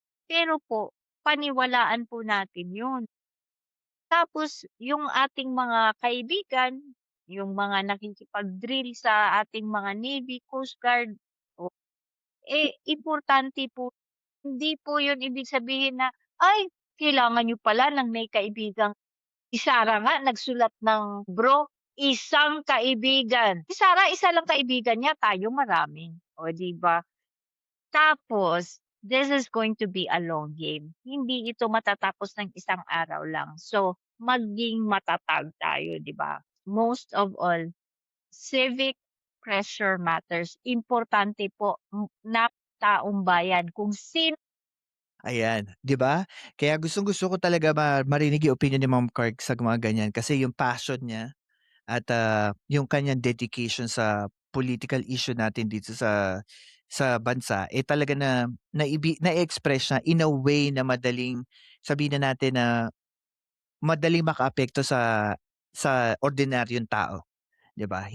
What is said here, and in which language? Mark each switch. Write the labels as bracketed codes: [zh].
[tl] Pero po, paniwalaan po natin yun. Tapos yung ating mga kaibigan, yung mga nakikipag-drill sa ating mga Navy, Coast Guard, o importante po, hindi po yun ibig sabihin na, ay, kailangan niyo pala ng may kaibigang si Sarah nga nagsulat ng bro, isang kaibigan. Si Sarah, isa lang kaibigan niya, tayo marami. O, di ba? [en] Tapos, this is going to be a long game. [tl] Hindi ito matatapos ng isang araw lang. So, maging matatag tayo, di ba? [en] Most of all, civic pressure matters. [tl] Importante po na taong bayan kung sino. Ayan, 'di ba? Kaya gustong-gusto ko talaga marinig yung opinion ni Ma'am Clark sa mga ganyan kasi yung passion niya at yung kanyang dedication sa political issue natin dito sa bansa talaga na na-express niya [en] in a way [tl] na madaling sabihin na natin na madaling makaapekto sa ordinaryong tao, 'di ba?